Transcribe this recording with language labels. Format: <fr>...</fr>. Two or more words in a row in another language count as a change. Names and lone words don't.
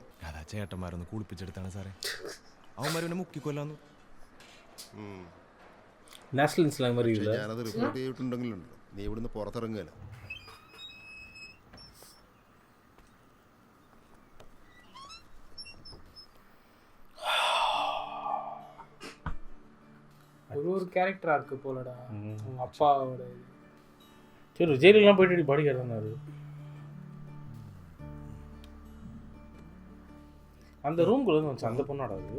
<ml>അതാ ചേട്ടന്മാരൊന്ന് കുളിപ്പിച്ചെടുത്താണ് സാറേ. അവന്മാരെ മുക്കിക്കൊല്ലാന്ന്. നാഷണൽ ഇസ്ലാം അറിയില്ല. ഞാനത് റിപ്പോർട്ട് ചെയ്തിട്ടുണ്ടെങ്കിലുണ്ട്, നീ ഇവിടുന്ന് പുറത്തിറങ്ങുകയല്ല.</ml> <ta>ஒரு கேரக்டரா இருக்கு போலடா உங்க அப்பாவோட. சரி ஜெயிலுக்குலாம் போயிட்டு</ta> <en>body guard</en> <ta>அந்த ரூம்குள்ள வந்து அந்த பொண்ணாடா அது</ta>